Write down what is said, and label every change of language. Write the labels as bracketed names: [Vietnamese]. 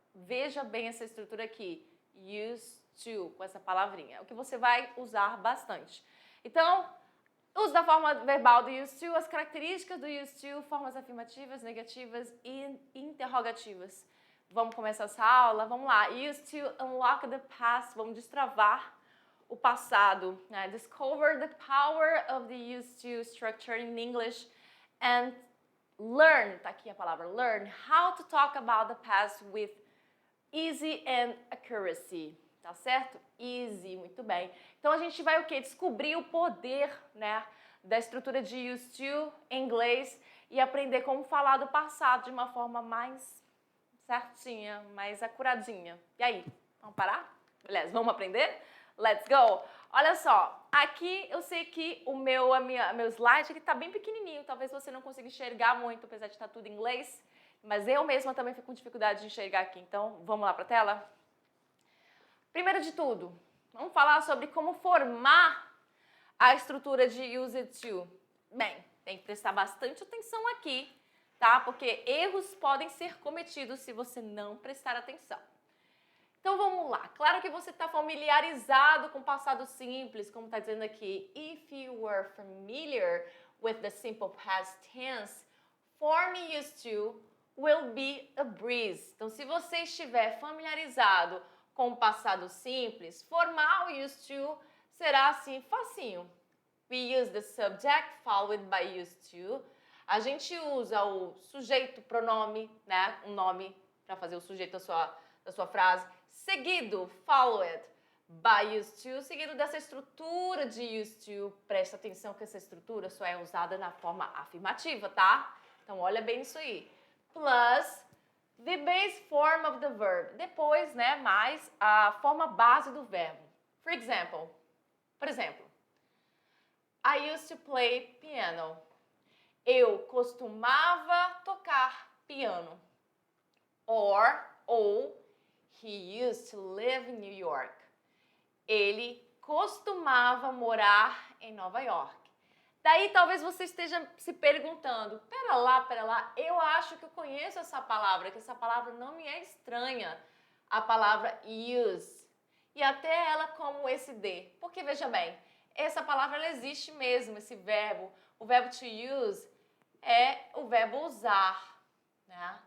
[Portuguese] Veja bem essa estrutura aqui, used to, com essa palavrinha, o que você vai usar bastante. Então, uso da forma verbal do used to, as características do used to, formas afirmativas, negativas e interrogativas. Vamos começar essa aula? Vamos lá. [English] Used to unlock the past, [Portuguese] vamos destravar o passado. [English] Discover the power of the used to structure in English and learn, [Portuguese] tá aqui a palavra, [English] learn how to talk about the past with easy and accuracy. [Portuguese] Tá certo? Easy, muito bem. Então a gente vai o quê? Descobrir o poder, né, da estrutura de used to em inglês e aprender como falar do passado de uma forma mais certinha, mais acuradinha. E aí, vamos parar? Beleza, vamos aprender? [English] Let's go! [Portuguese] Olha só, aqui eu sei que meu slide ele tá bem pequenininho, talvez você não consiga enxergar muito, apesar de estar tudo em inglês, mas eu mesma também fico com dificuldade de enxergar aqui, então vamos lá para a tela? Primeiro de tudo, vamos falar sobre como formar a estrutura de used to. Bem, tem que prestar bastante atenção aqui, tá? Porque erros podem ser cometidos se você não prestar atenção. Então vamos lá. Claro que você está familiarizado com o passado simples, como está dizendo aqui. [English] If you were familiar with the simple past tense, form used to will be a breeze. [Portuguese] Então, se você estiver familiarizado com o passado simples, formar o used to será assim, facinho. [English] We use the subject followed by used to. [Portuguese] A gente usa o sujeito, pronome, né? Um nome para fazer o sujeito da sua frase. Seguido, [English] followed by used to. [Portuguese] Seguido dessa estrutura de used to. Presta atenção que essa estrutura só é usada na forma afirmativa, tá? Então, olha bem isso aí. [English] Plus the base form of the verb. [Portuguese] Depois, né, mais a forma base do verbo. Por exemplo, [English] I used to play piano. [Portuguese] Eu costumava tocar piano. [English] Ou, he used to live in New York. [Portuguese] ele costumava morar em Nova York. Daí talvez você esteja se perguntando, pera lá, eu acho que eu conheço essa palavra, que essa palavra não me é estranha, a palavra use, e até ela como esse de, porque veja bem, essa palavra ela existe mesmo, esse verbo, o verbo to use é o verbo usar, né?